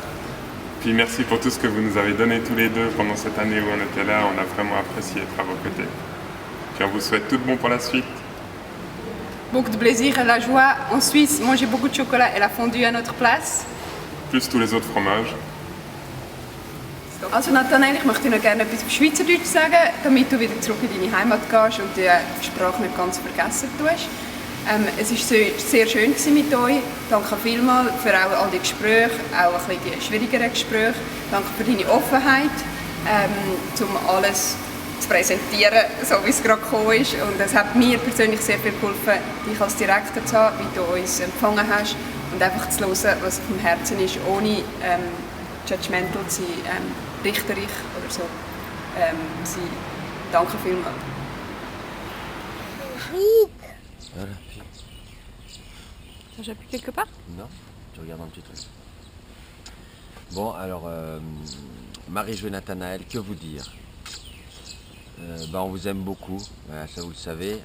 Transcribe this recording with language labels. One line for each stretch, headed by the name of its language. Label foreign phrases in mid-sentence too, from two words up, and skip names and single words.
French: Puis merci pour tout ce que vous nous avez donné tous les deux pendant cette année où on était là. On a vraiment apprécié être à vos côtés. Puis on vous souhaite tout de bon pour la suite. Beaucoup de plaisir et la joie en Suisse. Manger beaucoup de chocolat et la fondue à notre place. Plus tous les autres fromages.
German: Also Nathanael, ich möchte dir noch gerne etwas auf Schweizerdeutsch sagen, damit du wieder zurück in deine Heimat gehst und die Sprache nicht ganz vergessen tust. Es war sehr schön mit euch. Danke vielmals für auch all die Gespräche, auch ein bisschen die schwierigeren Gespräche. Danke für deine Offenheit, um alles zu präsentieren, so wie es gerade gekommen ist. Und es hat mir persönlich sehr viel geholfen, dich als Direktor zu haben, wie du uns empfangen hast und einfach zu hören, was auf dem Herzen ist, ohne judgmental zu sein, richterlich oder so. Danke vielmals.
French: Voilà. Ça j'appuie quelque part? Non, tu regardes un petit truc. Bon, alors, Marie-Jo et Nathanael, que vous dire? On vous aime beaucoup, voilà, ça vous le savez.